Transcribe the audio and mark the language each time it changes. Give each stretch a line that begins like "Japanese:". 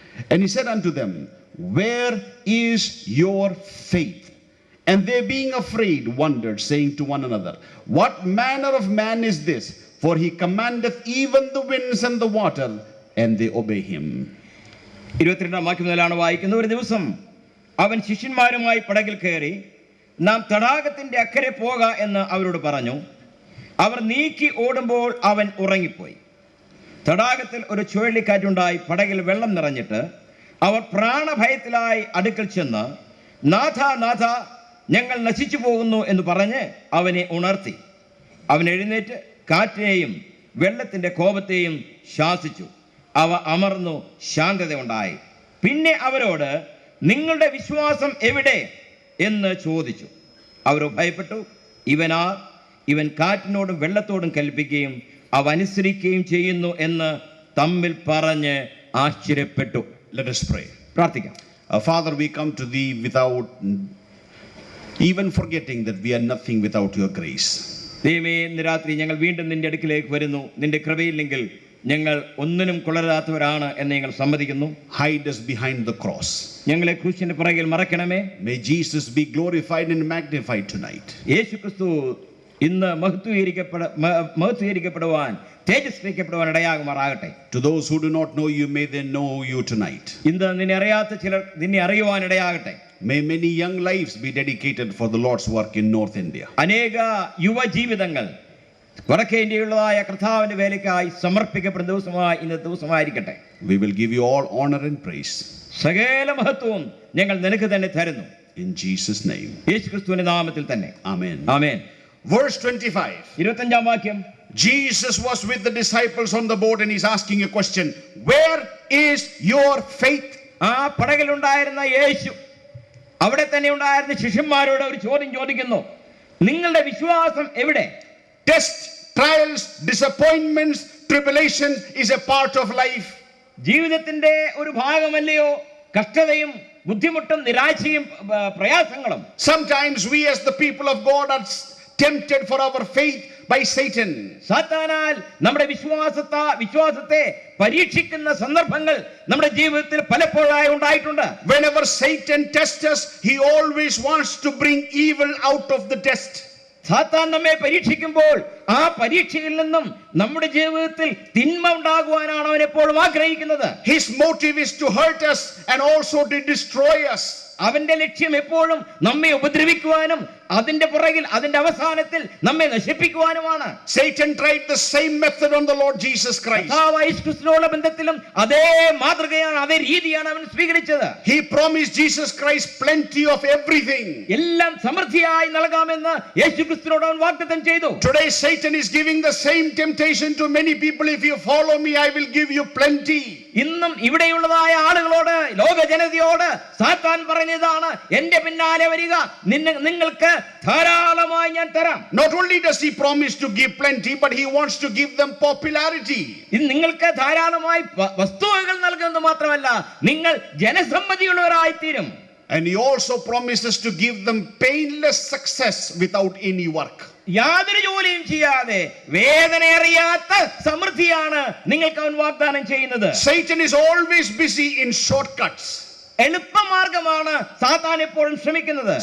English: And he said unto them, Where is your faith? And they being afraid wondered, saying to one another, What manner of man is this? For he commandeth even the winds and the water, and they obey him.
Malayalam: 22-ാം വാക്യം മുതലാണ് വായിക്കുന്നത്. ഒരു ദിവസം അവൻ ശിഷ്യന്മാരുമായി പടകിൽ കയറി നാം തടാകത്തിന്റെ അക്കരെ പോക എന്ന് അവരോട് പറഞ്ഞു. അവർ നീക്കി ഓടുമ്പോൾ അവൻ ഉറങ്ങിപ്പോയി. തടാകത്തിൽ ഒരു ചുഴലിക്കാറ്റുണ്ടായി പടകിൽ വെള്ളം നിറഞ്ഞിട്ട് അവർ പ്രാണഭയത്തിലായി അടുക്കൽ ചെന്ന്, നാഥ നാഥ, ഞങ്ങൾ നശിച്ചു പോകുന്നു എന്ന് പറഞ്ഞ് അവനെ ഉണർത്തി. അവൻ എഴുന്നേറ്റ് കാറ്റിനെയും വെള്ളത്തിന്റെ കോപത്തെയും ശാസിച്ചു. അവ അമർന്നു, ശാന്തത ഉണ്ടായി. പിന്നെ അവരോട്, നിങ്ങളുടെ വിശ്വാസം എവിടെ എന്ന് ചോദിച്ചു. അവർ ഭയപ്പെട്ടു. ഇവൻ കാറ്റിനോടും വെള്ളത്തോടും കൽപ്പിക്കുകയും അവ അനുസരിക്കുകയും ചെയ്യുന്നു എന്ന് തമ്മിൽ പറഞ്ഞ് ആശ്ചര്യപ്പെട്ടു.
English: Let us pray.
Malayalam: പ്രാർത്ഥിക്കാം.
English: Father, we come to thee without even forgetting that we are nothing without your grace.
Malayalam: ദൈവമേ, ഇന്ന് രാത്രി ഞങ്ങൾ വീണ്ടും നിന്റെ അടുക്കിലേക്ക് വരുന്നു. നിന്റെ കൃപയില്ലെങ്കിൽ ഞങ്ങൾ ഒന്നിനും കൊള്ളരാത്തവരാണ് എന്ന് ഞങ്ങൾ സമ്മതിക്കുന്നു.
English: Hide us behind the cross.
Malayalam: ഞങ്ങളെ ക്രൂശിന്റെ പുറകിൽ മറക്കണമേ.
English: May Jesus be glorified and magnified tonight.
Malayalam: യേശുക്രിസ്തു ഇന്ന് മഹത്വീകരിക്കപ്പെടുവാൻ, തേജസ്കരിക്കപ്പെടുവാൻ ഇടയാകുമാറാകട്ടെ.
English: To those who do not know you, may they know you tonight.
Malayalam: ഇന്ന് നിന്നെ അറിയാത്ത ചിലർ നിന്നെ അറിയുവാൻ ഇടയാകട്ടെ.
English: May many young lives be dedicated for the Lord's work in North India.
Malayalam: അനേക യുവജീവിതങ്ങൾ വടക്കേ ഇന്ത്യയുള്ളതായ കർത്താവിന്റെ വേലയ്ക്കായി സമർപ്പിക്കപ്പെടുന്ന ദിവസമായി ഇന്നത്തെ ദിവസമായിരിക്കട്ടെ.
English: We will give you all honor and praise.
Malayalam: സകല മഹത്വവും ഞങ്ങൾ നിനക്ക് തന്നെ തരുന്നു.
English: In Jesus' name.
Malayalam: യേശുക്രിസ്തുവിന്റെ നാമത്തിൽ തന്നെ.
English: Amen.
Malayalam: ആമേൻ.
English: Verse 25.
Malayalam: 25-ാം വാക്യം.
English: Jesus was with the disciples on the boat and he's asking a question. Where is your faith?
Malayalam: ആ പടകിലുണ്ടായിരുന്ന യേശു അവിടെ തന്നെ ഉണ്ടായിരുന്ന ശിഷ്യന്മാരോട് ഒരു ചോദ്യം ചോദിക്കുന്നു. നിങ്ങളുടെ വിശ്വാസം എവിടെ?
English: Tests, trials, disappointments, tribulations is a part of life.
Malayalam: ജീവിതത്തിന്റെ ഒരു ഭാഗമല്ലയോ കഷ്ടതയും ബുദ്ധിമുട്ടും നിരാശയും പ്രയാസങ്ങളും?
English: Sometimes we as the people of God are tempted for our faith by Satan.
Malayalam: സാത്താനാൽ നമ്മുടെ വിശ്വാസത്തെ പരീക്ഷിക്കുന്ന സന്ദർഭങ്ങൾ നമ്മുടെ ജീവിതത്തിൽ പലപ്പോഴായി ഉണ്ടായിട്ടുണ്ട്.
English: Whenever Satan tests us, he always wants to bring evil out of the test.
Malayalam: സാത്താൻ നമ്മെ പരീക്ഷിക്കുമ്പോൾ ആ പരീക്ഷയിൽ നിന്നും നമ്മുടെ ജീവിതത്തിൽ തിന്മ ഉണ്ടാകുവാനാണ് അവൻ എപ്പോഴും ആഗ്രഹിക്കുന്നത്.
English: His motive is to hurt us and also to destroy us.
Malayalam: അവന്റെ ലക്ഷ്യം എപ്പോഴും നമ്മെ ഉപദ്രവിക്കുവാനും അതിന്റെ പുറകിൽ അതിന്റെ അവസാനത്തിൽ നമ്മെ നശിപ്പിക്കുവാനുമാണ്.
English: Satan tried the same method on the Lord Jesus Christ.
Malayalam: യേശുക്രിസ്തുവിനോടുള്ള ബന്ധത്തിലും അതേ മാതൃകയാണ്, അതേ രീതിയാണ് അവൻ സ്വീകരിച്ചത്.
English: He promised Jesus Christ plenty of everything.
Malayalam: എല്ലാം സമൃദ്ധിയായി നൽകാമെന്ന് യേശുക്രിസ്തുവിനോട് അവൻ വാഗ്ദത്തം ചെയ്തു.
English: Today Satan is giving the same temptation to many people. If you follow me, I will give you plenty.
Malayalam: ഇന്നും ഇവിടെയുള്ളതായ ആളുകളോട്, ലോക ജനതയോട് സാത്താൻ പറഞ്ഞതാണ്, എന്റെ പിന്നാലെ വരിക, നിങ്ങൾക്ക് ധാരാളമായി ഞാൻ തരാം.
English: Not only does he promise to give plenty, but he wants to give them popularity.
Malayalam: ഇത് നിങ്ങൾക്ക് ധാരാളമായി വസ്തുവകൾ നൽകുന്നത് മാത്രമല്ല, നിങ്ങൾ ജനസമ്മതിയുള്ളവരായി തീരും.
English: And he also promises to give them painless success without any work.
Malayalam: യാതൊരു ജോലിയും ചെയ്യാതെ വേദന അറിയാത്ത സമൃദ്ധിയാണ് നിങ്ങൾക്ക് അവൻ വാഗ്ദാനം ചെയ്യുന്നത്.
English: Satan is always busy in shortcuts.
Malayalam: എളുപ്പമാർഗമാണ് സാത്താൻ എപ്പോഴും ശ്രമിക്കുന്നത്.